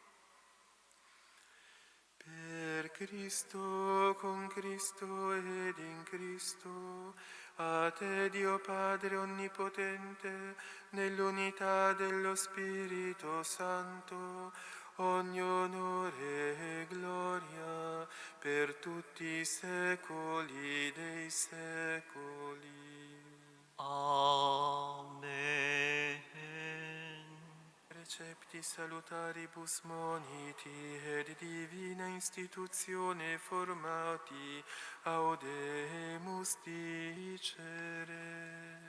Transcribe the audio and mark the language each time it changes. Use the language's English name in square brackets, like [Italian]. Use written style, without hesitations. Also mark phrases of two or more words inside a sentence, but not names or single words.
[Italian] Per Cristo, con Cristo ed in Cristo, a te Dio Padre Onnipotente, nell'unità dello Spirito Santo, ogni onore e gloria per tutti i secoli dei secoli. Amen. [Latin] Precepti salutaribus moniti ed divina istituzione formati, audemus dicere.